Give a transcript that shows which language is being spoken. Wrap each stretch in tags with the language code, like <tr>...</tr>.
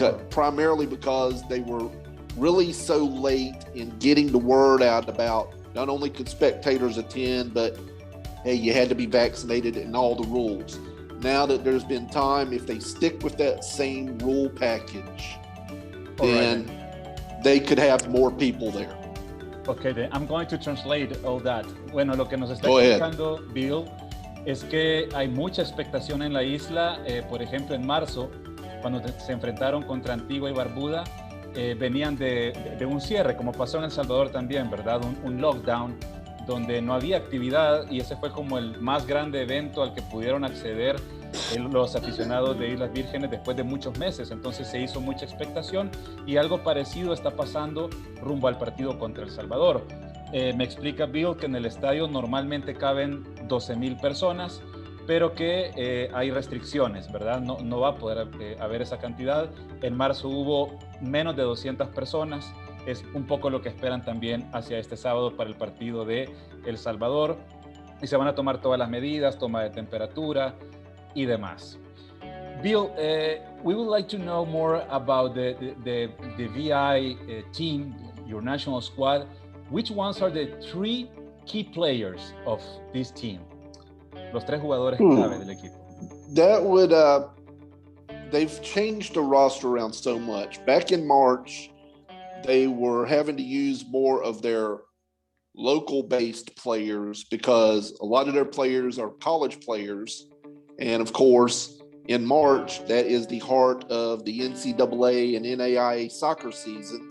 <en>Primarily because they were really so late in getting the word out about not only could spectators attend, but hey, you had to be vaccinated and all the rules. Now that there's been time, if they stick with that same rule package, then they could have more people there. Okay, then I'm going to translate all that.</en> <es>Bueno, lo que nos está</es> <en>Go</en> <es>explicando Bill es que hay mucha expectación en la isla. Por ejemplo, en marzo, cuando se enfrentaron contra Antigua y Barbuda, venían de un cierre, como pasó en El Salvador también, ¿verdad? Un lockdown donde no había actividad, y ese fue como el más grande evento al que pudieron acceder los aficionados de Islas Vírgenes después de muchos meses. Entonces se hizo mucha expectación, y algo parecido está pasando rumbo al partido contra El Salvador. Me explica Bill que en el estadio normalmente caben 12,000 personas, pero que hay restricciones, ¿verdad? No va a poder haber esa cantidad. En marzo hubo menos de 200 personas. Es un poco lo que esperan también hacia este sábado para el partido de El Salvador. Y se van a tomar todas las medidas, toma de temperatura y demás.</es> <en>Bill, we would like to know more about the VI team, your national squad. Which ones are the three key players of this team?</en> <es>Los tres jugadores clave del equipo.</es> <en>That would, they've changed the roster around so much. Back in March, they were having to use more of their local-based players because a lot of their players are college players. And of course, in March, that is the heart of the NCAA and NAIA soccer season.</en>